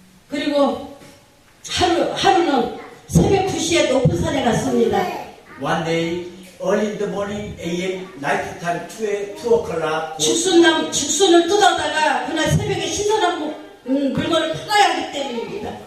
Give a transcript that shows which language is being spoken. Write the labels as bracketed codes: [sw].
[ko] 그리고 하루는 새벽 2시에 높은 산에 갔습니다. [en] One day, early in the morning, AM, night time, 2 o'clock. [ko] 죽순을 뜯어다가 그날 새벽에 신선한 물건을 팔아야 하기 때문입니다.